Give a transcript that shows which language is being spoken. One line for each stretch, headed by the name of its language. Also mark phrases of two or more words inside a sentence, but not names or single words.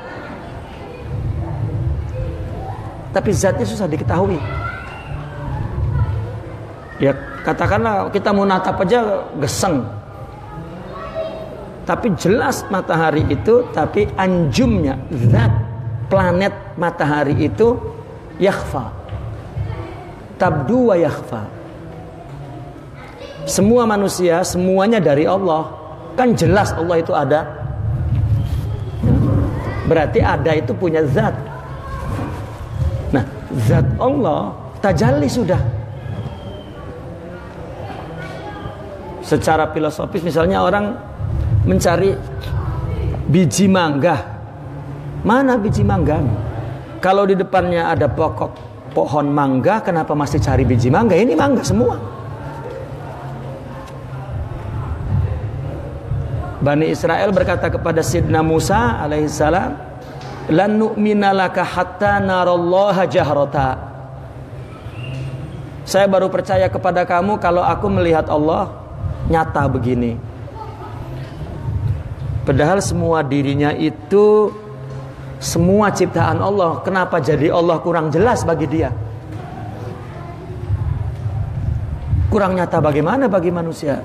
Indonesian: Tapi zatnya susah diketahui. Ya, katakanlah kita mau natap aja geseng. Tapi jelas matahari itu, tapi anjumnya, zat planet matahari itu yakhfa.
Arabic: تبدو ويخفى.
Indonesian: Semua manusia, semuanya dari Allah. Kan jelas Allah itu ada. Berarti ada itu punya zat. Nah, zat Allah tajalli sudah. Secara filosofis misalnya orang mencari biji mangga. Mana biji mangga? Kalau di depannya ada pohon mangga, kenapa masih cari biji mangga? Ini mangga semua. Bani Israel berkata kepada Sidna Musa alaihissalam,
Arabic: لن نؤمن لك حتى نرى الله جهرة.
Indonesian: Saya baru percaya kepada kamu kalau aku melihat Allah nyata begini. Padahal semua dirinya itu semua ciptaan Allah. Kenapa jadi Allah kurang jelas bagi dia? Kurang nyata bagaimana bagi manusia?